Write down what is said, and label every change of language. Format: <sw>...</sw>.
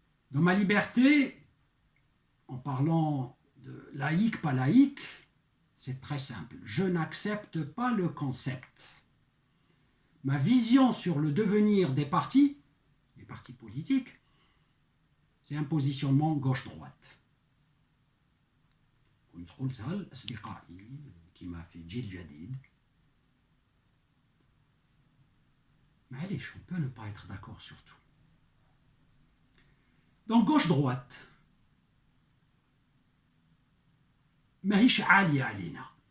<fr>Dans ma liberté, en parlant de laïque, pas laïque, c'est très simple. Je n'accepte pas le concept. Ma vision sur le devenir des partis politiques, c'est un positionnement gauche-droite.</fr> <ar>كنت قلتها لأصدقائي كما في جيل جديد.</ar> <fr>معليش, on peut ne pas être d'accord sur tout. Donc gauche-droite,</fr> <ar>ماهيش عالية علينا.</ar>